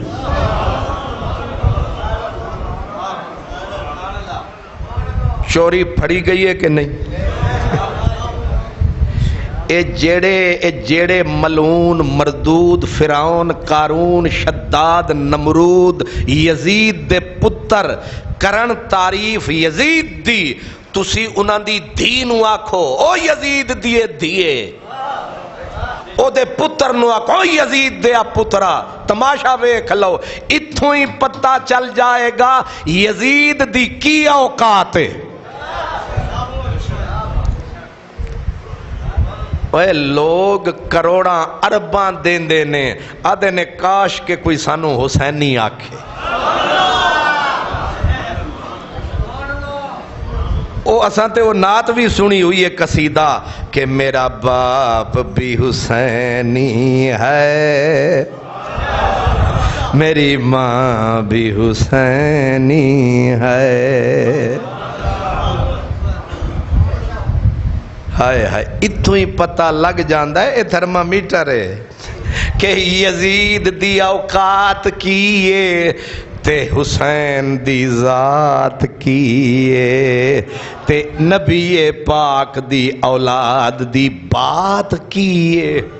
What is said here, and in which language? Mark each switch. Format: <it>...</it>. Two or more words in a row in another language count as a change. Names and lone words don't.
<pa>چوری پھڑی گئی ہے کہ نہیں؟ اے جیڑے ملعون مردود فرعون قارون شداد نمرود یزید دے پتر کرن تعریف یزید دی، تسی انہاں دی دھی نو آکھو او یزید دیے دھیے، او دے پتر نو آکھو او یزید دیا پترا۔ تماشا ویکھ لو، اتھوں ہی پتہ چل جائے گا یزید دی کی اوقات ہے۔ اے لوگ کروڑاں ارباں دیندے نے، آدھے نے کاش کہ کوئی سانو حسینی آکھے۔ او اساں تے</pa> <ur>وہ نعت بھی سنی ہوئی ہے قصیدہ کہ میرا باپ بھی حسینی ہے، میری ماں بھی حسینی ہے۔</ur> <pa>ہائے ہائے، اتھوں ہی پتہ لگ جاندہ ہے اے تھرمامیٹر ہے کہ یزید دی اوقات کیے تے حسین دی ذات کیے تے نبی پاک دی اولاد دی بات کیے۔</pa>